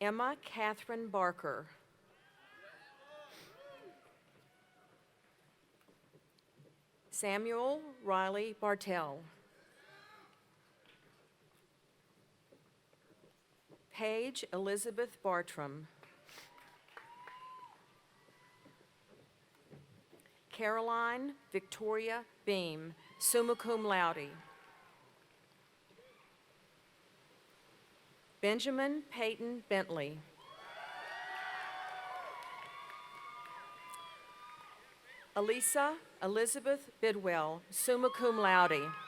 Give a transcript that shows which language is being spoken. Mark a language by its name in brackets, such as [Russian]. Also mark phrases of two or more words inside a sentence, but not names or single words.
[English] Emma Catherine Barker. Samuel Riley Bartell. Paige Elizabeth Bartram. Caroline Victoria Beam, [Latin] summa cum laude. [English] Benjamin Peyton Bentley. Elisa Elizabeth Bidwell, [Latin] summa cum laude.